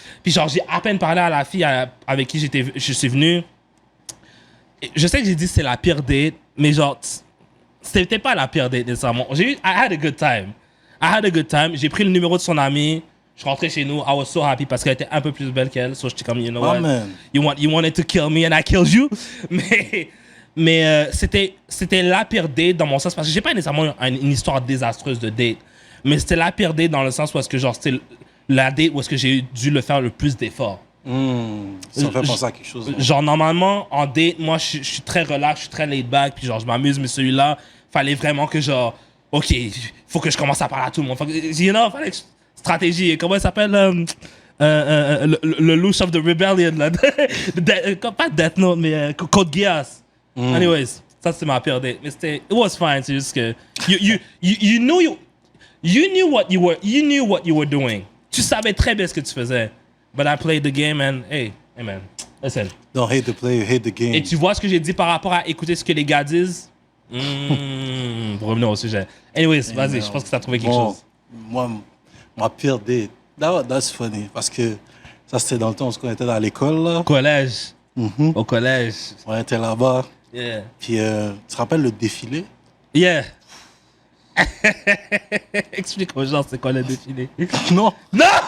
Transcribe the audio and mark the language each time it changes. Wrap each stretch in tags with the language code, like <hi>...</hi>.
<fr>Puis genre, j'ai à peine parlé à la fille avec qui je suis venu. Je sais que j'ai dit que c'est la pire date, mais genre, c'était pas la pire date nécessairement.</fr> <en>I had a good time.</en> <fr>J'ai pris le numéro de son ami. Je suis rentré chez nous.</fr> <en>I was so happy</en> <fr>parce qu'elle était un peu plus belle qu'elle. So j'étais comme,</fr> <en>you know what? Man. You wanted to kill me and I killed you.</en> <fr>Mais c'était la pire date dans mon sens parce que j'ai pas nécessairement une histoire désastreuse de date. Mais c'était la pire date dans le sens où est-ce que genre c'était la date où est-ce que j'ai dû le faire le plus d'efforts. Ça me fait penser à quelque chose. Ouais. Genre, normalement, en date, moi, je suis très relax, je suis très laid back, puis genre, je m'amuse, mais celui-là, fallait vraiment que genre, OK, faut que je commence à parler à tout le monde. Fallait que stratégie. Comment il s'appelle le Loose of the Rebellion, là. Pas Death Note, mais Code Geass. Anyways, ça, c'est ma pire date.</fr> <en>Mais it was fine,</en> <fr>c'est juste que</fr> <en>you knew what you were doing.</en> <fr>Tu savais très bien ce que tu faisais.</fr> <en>But I played the game and hey man, listen. Don't hate the player, hate the game.</en> <fr>Et tu vois ce que j'ai dit par rapport à écouter ce que les gars disent? Pour revenir au sujet. Anyways, vas-y, je pense que tu as trouvé quelque chose. Moi, ma pire date,</fr> <en>that's funny.</en> <fr>Parce que ça, c'était dans le temps où on était dans l'école, là. Collège. Au collège. On était là-bas.</fr> <en>Yeah.</en> <fr>Puis, tu te rappelles le défilé?</fr> <en>Yeah.</en> <fr>Explique aux gens c'est quoi le défilé. Non! Non!</fr>